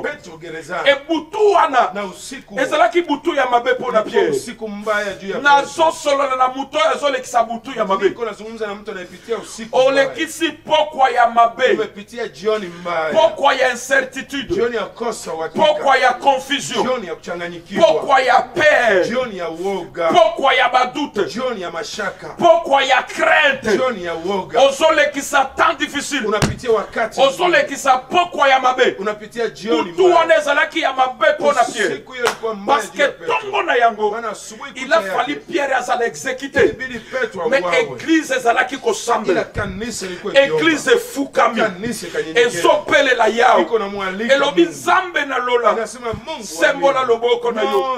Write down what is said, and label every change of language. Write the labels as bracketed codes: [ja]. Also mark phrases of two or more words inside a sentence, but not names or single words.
[sw] Petro gerezani. [ln] E butu wana, [sw] Na usiku [ln] ezalaki butu ya mabe mpona [sw] ulikuwa Pierre. usiku mbaya juu ya Petro. [ln] Nazosolola na mutu oyo azolekisa butu ya mabe. [sw] Niko nazungumza na mtu anayepitia usiku. [ln] Olekisi pokwa ya mabe. [sw] Umepitia jioni mbaya. [ln] Pokwa ya incertitude. [sw] Jioni ya kosa uhakika. [ln] Pokwa ya confusion. [sw] Jioni ya kuchanganyikiwa. [ln] Pokwa ya peur. [sw] Jioni ya uoga. [ln] Pokwa ya badute. [sw] Jioni ya mashaka. [ln] Pokwa ya crainte. [sw] Jioni ya uoga. [ln] Ozolekisa [fr] temps difficile. [sw] Unapitia wakati. [ln] Ozolekisa pokwa ya mabe. [sw] Unapitia jioni [ln] Utu wanezalaki ya mabe pona Pierre. [sw] Siku hiyo ilikuwa mbaya. [fr] Parce que [ln] tongo na yango. [fr] Il a fallu Pierre à l'exécuter. Mais église [ln] ezalaki kosambela. Église efukami. Ezopele la yao. Elobi nzambe na lola. Sembola loboko na yo.